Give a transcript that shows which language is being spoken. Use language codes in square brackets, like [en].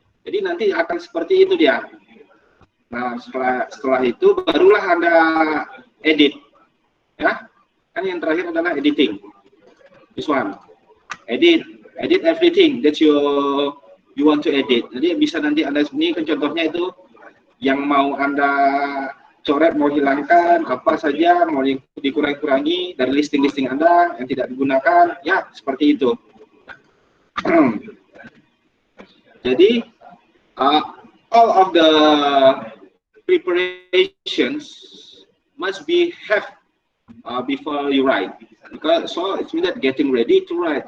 [id] Jadi nanti akan seperti itu dia. Nah, setelah itu barulah Anda edit, ya. Kan yang terakhir adalah editing. [en] This one, edit everything that you want to edit. [id] Jadi bisa nanti Anda ini kan contohnya itu yang mau Anda coret, mau hilangkan apa saja, mau dikurangi dari listing Anda yang tidak digunakan, ya seperti itu. [en] Jadi all of the preparations must be have before you write. Because so it means that getting ready to write.